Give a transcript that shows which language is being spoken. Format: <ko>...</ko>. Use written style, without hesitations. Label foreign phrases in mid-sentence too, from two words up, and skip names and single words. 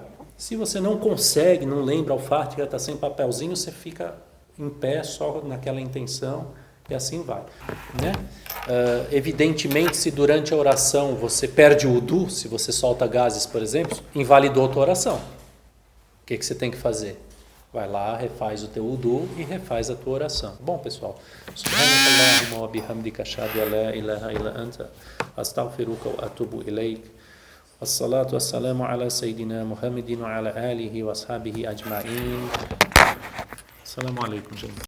<pt>Se você não consegue, não lembra o Fatiha, está sem papelzinho, você fica em pé só naquela intenção e assim vai. Né? Evidentemente, se durante a oração você perde o wudu, se você solta gases, por exemplo, invalidou a tua oração. O que você tem que fazer? Vai lá, refaz o teu wudu e refaz a tua oração. Bom, pessoal,</pt> <ar>سبحانك اللهم وبحمدك أشهد أن لا إله إلا أنت أستغفرك وأتوب إليك. الصلاة والسلام على سيدنا محمد وعلى آله وأصحابه أجمعين. السلام عليكم جميعا.</ar>